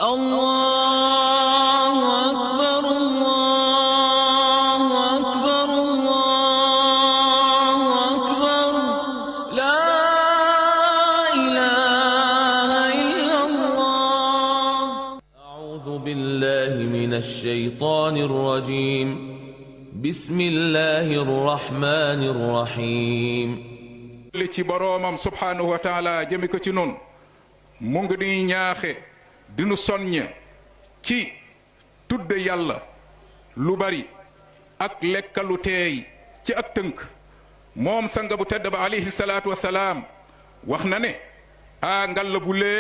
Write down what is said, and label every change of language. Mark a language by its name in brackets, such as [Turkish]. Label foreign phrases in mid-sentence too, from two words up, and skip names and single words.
[Arabic] الله أكبر الله أكبر الله أكبر لا إله إلا الله. أعوذ بالله من الشيطان الرجيم. بسم الله الرحمن الرحيم. [Wolof] li ci boroomam [Arabic] سبحانه وتعالى [Wolof] jëmi ko ci nun mu ngi di ñaaxe dinu soññe ci tudde yàlla lu bari ak lekkalu teey ci ak tënk moom sanga bu tedd ba [Arabic] عليه الصلاة والسلام [Wolof] wax na ne ngalla bu